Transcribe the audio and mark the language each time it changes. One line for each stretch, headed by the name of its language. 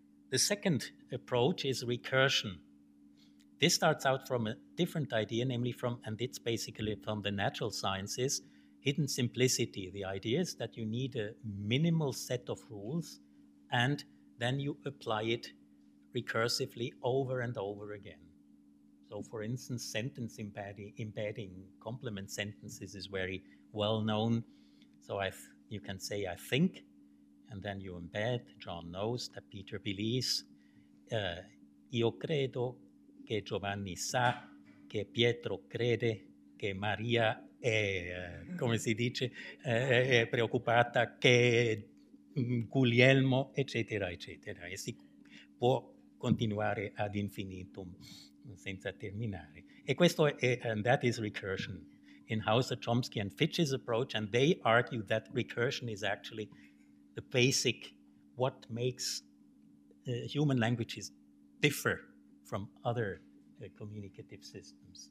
English: The second approach is recursion. This starts out from a different idea, namely and it's basically from the natural sciences, hidden simplicity. The idea is that you need a minimal set of rules and then you apply it recursively over and over again. So for instance, sentence embedding complement sentences is very well known. So you can say, I think, and then you embed, John knows, that Peter believes,
Italian: io credo che Giovanni sa, che Pietro crede, che Maria è, come si dice, è preoccupata, che Guglielmo, eccetera, eccetera. E si può continuare ad infinitum senza terminare. E questo
English: and that is recursion. In Hauser, Chomsky, and Fitch's approach, and they argue that recursion is actually the basic, what makes human languages differ from other communicative systems.